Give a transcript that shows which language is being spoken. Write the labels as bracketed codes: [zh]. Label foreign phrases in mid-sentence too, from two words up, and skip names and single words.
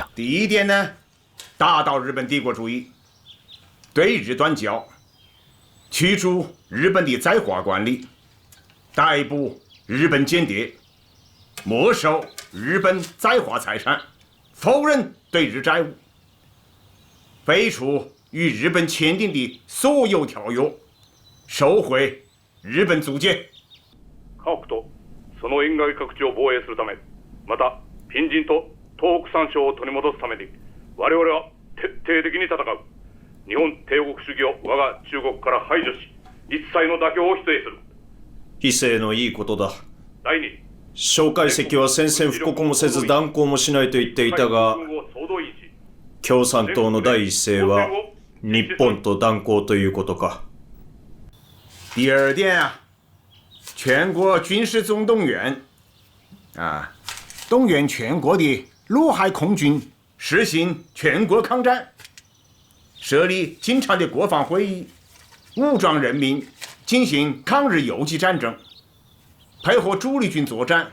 [zh] 第1点呢，打倒日本帝国主义，对日断交，驱逐日本的在华官吏，逮捕日本间谍，没收日本在华财产，否认对日债务，废除与日本签订的所有条约，收回日本租界。 [ja] 家屋とその沿岸各地を防衛するため、また隣人と東北3省を取り戻すために、我々は徹底的に戦う。日本帝国主義を我が中国から排除し、一切の妥協を否定する。非正のいいことだ。第2、蒋介石は宣戦布告もせず断交もしないと言っていたが、共産党の第一声は日本と断交ということか。 [zh] 第2点啊，全国军事总动员动员全国的陆海空军实行全国抗战，设立经常的国防会议，武装人民， 进行抗日游击战争，配合主力军作战。